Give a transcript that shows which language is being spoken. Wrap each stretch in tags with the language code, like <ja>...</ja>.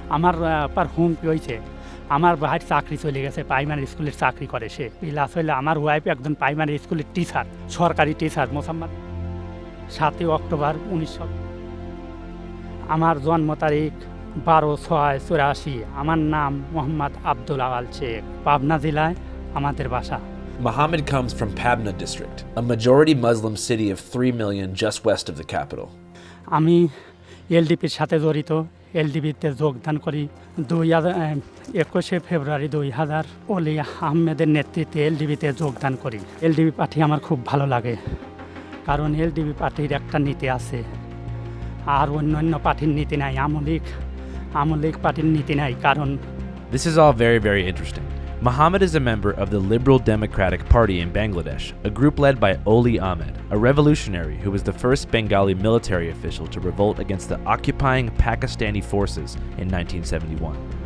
<bn>আমার পর হুমকি হয়েছে, আমার ভাইয়ের চাকরি চলে গেছে, প্রাইমারি স্কুলের চাকরি করে সে, প্লাস হইলে আমার ওয়াইফ একজন প্রাইমারি স্কুলের টিচার, সরকারি টিচার। মোসাম্মদ 7 অক্টোবর 1900। আমার জন্ম তারিখ 12/6/84। আমার নাম মোহাম্মদ আব্দুল আওয়াল শেখ, পাবনা জেলায় আমাদের বাসা।</bn> <en>Mohammed comes from Pabna district, a majority Muslim city of 3 million just west of the capital.</en> <bn>আমি এলডিপির সাথে জড়িত, এলডিপিতে যোগদান করি 21 ফেব্রুয়ারি 2000 ওলি আহমেদের নেতৃত্বে এলডিপিতে যোগদান করি। এলডিপি পার্টি আমার খুব ভালো লাগে, কারণ এলডিপি পার্টির একটা নীতি আছে, আর অন্যান্য পার্টির নীতি নাই। আওয়ামী লীগ পার্টির নীতি নাই, কারণ</bn> <en>This is all very, very interesting. Mohammed is a member of the Liberal Democratic Party in Bangladesh, a group led by Oli Ahmed, a revolutionary who was the first Bengali military official to revolt against the occupying Pakistani forces in 1971.</en>